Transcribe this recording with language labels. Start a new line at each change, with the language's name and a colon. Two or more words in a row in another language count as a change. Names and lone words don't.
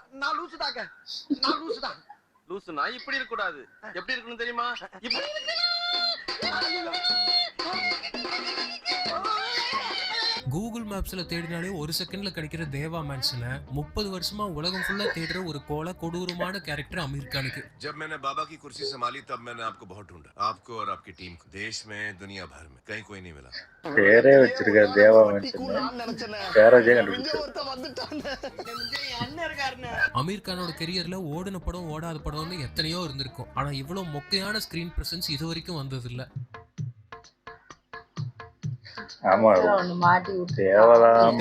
Tamil: நான் லூசுதாங்க. நான் லூசுதான். லூசுனா இப்படி இருக்க கூடாது. எப்படி இருக்கணும் தெரியுமா? இப்படி கூகுள் மேப்ஸ்ல தேடினாலே ஒரு செகண்ட்ல கிடைக்கிற தேவா மேன்ஷனை 30 வருஷமா உலகம் ஃபுல்லா தேடுற ஒரு கொடூரமான கேரக்டர் அமீர் கானுக்கு.
Hindi: जब मैंने बाबा की कुर्सी संभाली तब मैंने आपको बहुत ढूंढा, आपको और आपकी टीम को, देश में दुनिया भर में कहीं कोई नहीं मिला.
Tamil: பேரே வச்சிருக்காரு தேவா மேன்ஷன். பேரே கண்டுபிடிச்சாரு. அமீர் கானோட கெரியர்ல ஓடின படம் ஓடாத படம்னு எத்தனையோ இருந்திருக்கும். ஆனா இவ்வளவு மொக்கையான
English: screen presence
Tamil: இது வரைக்கும் வந்தது இல்ல. ஆமா தேவலாம